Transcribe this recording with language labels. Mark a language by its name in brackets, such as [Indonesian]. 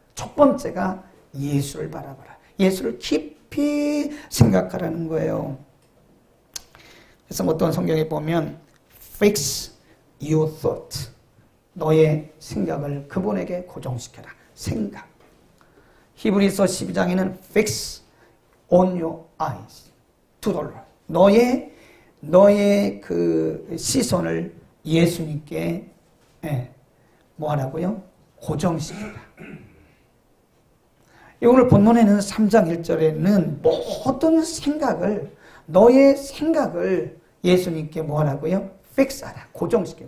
[Korean] 첫 번째가 예수를 바라봐라. 예수를 깊이 생각하라는 거예요. 그래서 어떤 성경에 보면 [English] fix your thought, [Korean] 너의 생각을 그분에게 고정시켜라. 생각. 히브리서 12장에는 [English] fix on your eyes to the Lord. [Korean] 너의 그 시선을 예수님께 뭐 하라고요? 고정시켜라. 오늘 본문에는 3장 1절에는 모든 생각을, 너의 생각을 예수님께 뭐 하라고요? 픽스하라. 고정시켜.